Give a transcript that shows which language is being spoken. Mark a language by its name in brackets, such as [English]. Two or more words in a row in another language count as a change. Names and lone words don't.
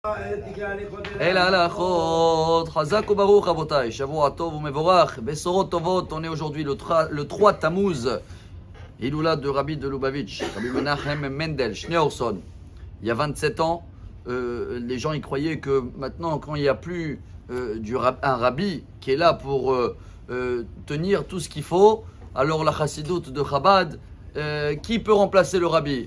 [Hebrew] אל ההלכות, חזק וברוך רבותיי, שבוע טוב ומבורך, בשורות טובות, [French] on est aujourd'hui le 3 Tammuz, Iloula de Rabbi de Lubavitch, Rabbi Menachem Mendel, Schneerson. Il y a 27 ans, les gens y croyaient que maintenant, quand il n'y a plus un rabbi qui est là pour tenir tout ce qu'il faut, alors la chassidoute de Chabad, qui peut remplacer le rabbi?